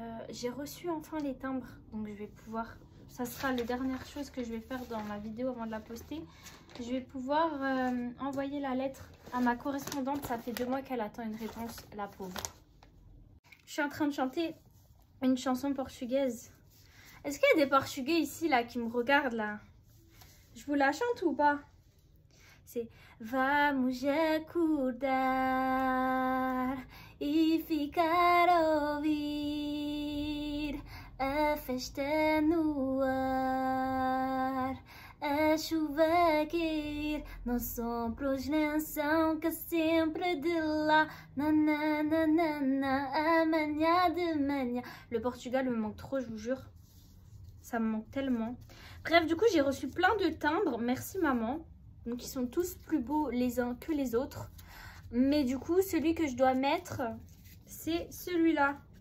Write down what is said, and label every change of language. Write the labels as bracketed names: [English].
[French] J'ai reçu enfin les timbres. Donc je vais pouvoir... Ça sera la dernière chose que je vais faire dans ma vidéo avant de la poster. Je vais pouvoir envoyer la lettre à ma correspondante. Ça fait 2 mois qu'elle attend une réponse, la pauvre. Je suis en train de chanter une chanson portugaise. Est-ce qu'il y a des Portugais ici là qui me regardent là? Je vous la chante ou pas? [Portuguese] C'est Vamos acordar e ficar a ouvir a festa no ar, a chuva a cair, nos ombros lençam que sempre de lá, nananana, amanhã de manhã. [French] Le Portugal me manque trop, je vous jure. Ça me manque tellement. Bref, du coup, j'ai reçu plein de timbres. Merci maman. Donc, ils sont tous plus beaux les uns que les autres. Mais du coup, celui que je dois mettre, c'est celui-là.